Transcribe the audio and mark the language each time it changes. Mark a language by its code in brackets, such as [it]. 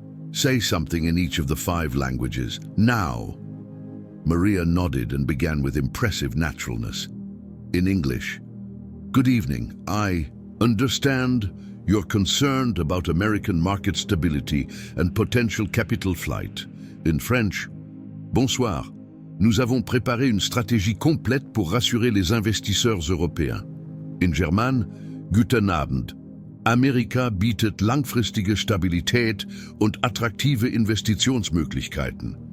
[en] Say something in each of the 5 languages, now. Maria nodded and began with impressive naturalness. In English, good evening, I understand you're concerned about American market stability and potential capital flight. In French, [fr] bonsoir, nous avons préparé une stratégie complète pour rassurer les investisseurs européens. [en] In German, [de] guten Abend. Amerika bietet langfristige Stabilität und attraktive Investitionsmöglichkeiten.